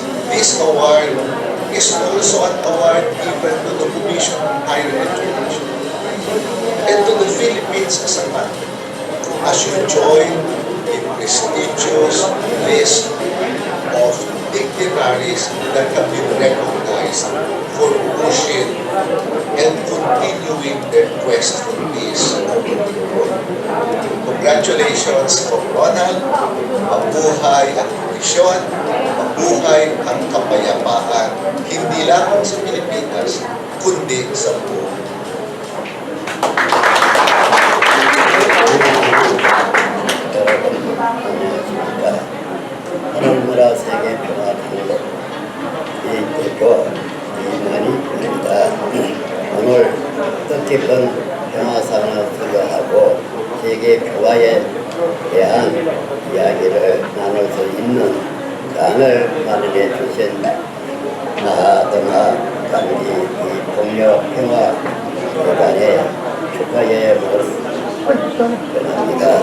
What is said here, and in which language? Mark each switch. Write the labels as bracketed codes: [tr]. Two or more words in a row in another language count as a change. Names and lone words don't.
[en] This award is also an award given to the Commission on Higher Education and to the Philippines as a country, as you join the prestigious list of dignitaries that have been recognized for pushing and continuing their quest for peace. Congratulations for [tl] Ronald, mabuhay ang misyon, mabuhay ang kapayapaan, hindi lamang sa Pilipinas, kundi sa buong. [ko] 하늘나라 세계 평화통일 대표 이만희입니다. 오늘 뜻깊은 평화상을 수여하고 세계 평화에 대한 이야기를 나눌 수 있는 장을 마련해 주신 마하트마 간디 폭력 평화 재단의 축하의 말씀 전합니다.